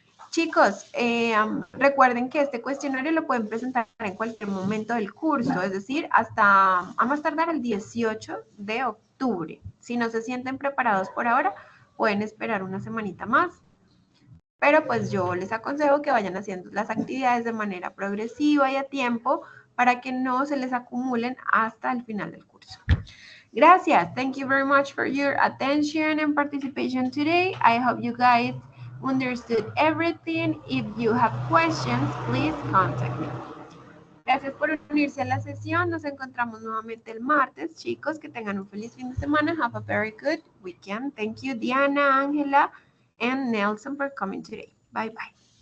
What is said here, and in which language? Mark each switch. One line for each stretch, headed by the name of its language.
Spanish: Chicos, recuerden que este cuestionario lo pueden presentar en cualquier momento del curso, es decir, hasta a más tardar el 18 de octubre. Si no se sienten preparados por ahora, pueden esperar una semanita más. Pero pues yo les aconsejo que vayan haciendo las actividades de manera progresiva y a tiempo para que no se les acumulen hasta el final del curso. Gracias.
English: Thank you very much for your attention and participation today. I hope you guys understood everything. If you have questions, please contact me.
Spanish: Gracias por unirse a la sesión. Nos encontramos nuevamente el martes. Chicos, que tengan un feliz fin de semana.
English: Have a very good weekend. Thank you, Diana, Angela, and Nelson for coming today. Bye, bye.